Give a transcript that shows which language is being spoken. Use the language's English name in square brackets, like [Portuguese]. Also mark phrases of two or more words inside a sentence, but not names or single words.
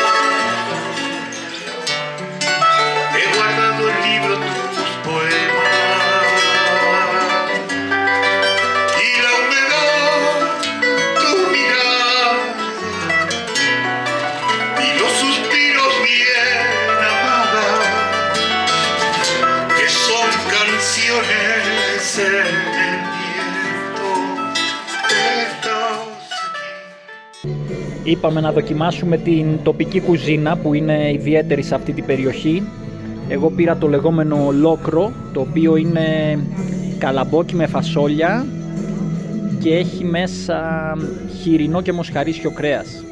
[Spanish] He guardado el libro tus poemas y la humedad tu mirada y los suspiros bien amadas que son canciones en el viento. Estás aquí. [Greek] Είπαμε να δοκιμάσουμε την τοπική κουζίνα που είναι ιδιαίτερη σε αυτή την περιοχή. Εγώ πήρα το λεγόμενο λόκρο, το οποίο είναι καλαμπόκι με φασόλια και έχει μέσα χοιρινό και μοσχαρίσιο κρέας.